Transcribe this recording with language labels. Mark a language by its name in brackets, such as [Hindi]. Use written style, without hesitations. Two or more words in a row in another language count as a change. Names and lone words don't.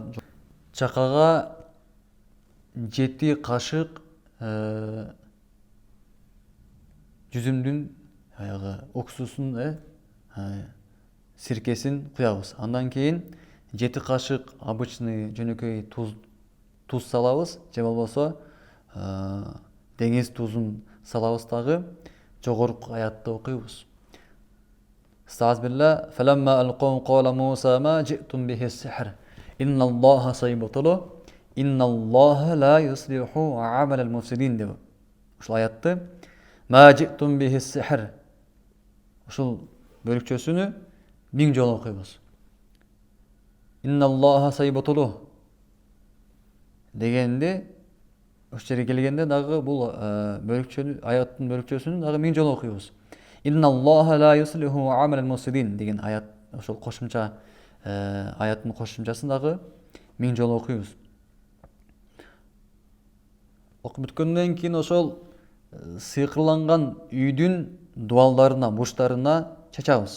[Kyrgyz] Чакага 7 кашык жүзүмдүн аягы уксусун, сиркесин куябыз. Андан кийин 7 кашык обычный жөнөкөй туз салабыз, же болбосо деңиз тузун салабыз дагы, жогорку аятты окуйбуз. Estağfirullah. [Arabic] فلما ألقوا قال موسى ما جئتم به السحر. إن الله سيبطله. إن الله لا يصلح عمل المفسدين деп. [Kyrgyz] Ушул аятты [Arabic] ما جئتم به السحر. [Kyrgyz] Ушул бөлүкчөсүнү 1000 жолу окуйбуз. [Arabic] إن الله سيبطله [Kyrgyz] дегенде, ошол жерге келгенде дагы бул бөлүкчөнү, аяттын бөлүкчөсүнү дагы 1000 жолу окуйбуз. [Arabic] إن الله لا يصلح عمل المفسدين [Kyrgyz] деген аят, ошол кошумча аяттын кошумчасын дагы 1000 жолу окуйбуз. Окуп бүткөндөн кийин ошол сыйкырланган үйдүн дуалдарына, бурчтарына чачабыз.